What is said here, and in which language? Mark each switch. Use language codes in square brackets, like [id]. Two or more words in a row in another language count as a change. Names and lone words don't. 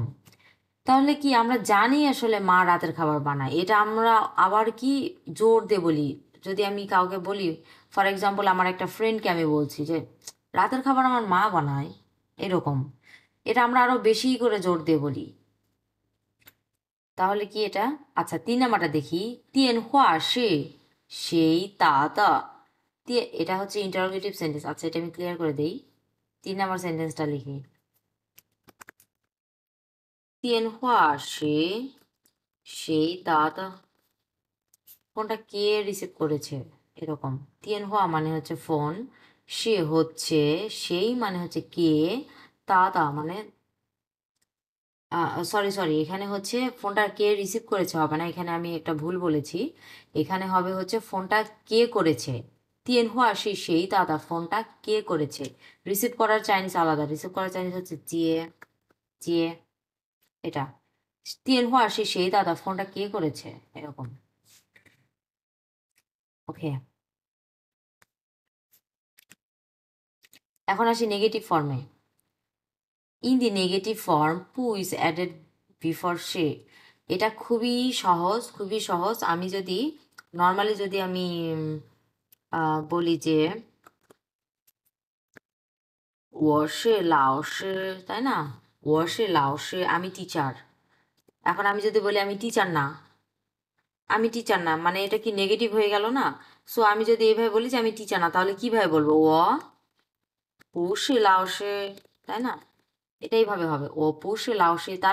[bn] তাহলে কি আমরা জানি আসলে মা রাতের খাবার বানায়, এটা আমরা আবার কি জোর দিয়ে বলি। যদি আমি কাউকে বলি, [en] for example [bn] আমার একটা ফ্রেন্ডকে আমি বলছি যে রাতের খাবার আমার মা বানায়, এরকম, এটা আমরা আরো বেশি করে জোর দিয়ে বলি। তাহলে কি এটা? আচ্ছা, 3 নাম্বারটা দেখি। [zh] 电话是谁打的？ [bn] এটা হচ্ছে [en] interrogative sentence. [bn] আচ্ছা, এটা আমি ক্লিয়ার করে দেই। 3 নাম্বার সেন্টেন্সটা লিখি। [zh] 电话是谁打的？ [bn] ফোনটা কে রিসিভ করেছে, এরকম। 电话 মানে হচ্ছে ফোন, সে হচ্ছে সেই মানে হচ্ছে কে, দাদা মানে সরি সরি, এখানে হচ্ছে ফোনটা কে রিসিভ করেছে হবে না, এখানে আমি একটা ভুল বলেছি। এখানে হবে হচ্ছে ফোনটা কে করেছে। [zh] 电话是谁打的? [bn] ফোনটা কে করেছে। রিসিভ করার চাইনিজ আলাদা, রিসিভ করার চাইনিজ হচ্ছে জিয়ে, জিয়ে, এটা। [zh] 电话是谁打的? [bn] ফোনটা কে করেছে, এরকম। ওকে, এখন আসি নেগেটিভ ফর্মে। [en] In the negative form pu is added before se. [bn] এটা খুবই সহজ, খুবই সহজ। আমি যদি নর্মালি যদি আমি বলি যে [zh] 我是老师, [bn] তাই না? [zh] 我是老师, [bn] আমি টিচার। এখন আমি যদি বলি আমি টিচার না, আমি টিচার না, মানে এটা কি নেগেটিভ হয়ে গেল না? সো আমি যদি এইভাবে বলি যে আমি টিচার না, তাহলে কিভাবে বলবো? [zh] 我不是老师, তাই না? [bn] এটা এইভাবে হবে, [zh] 我不是老师.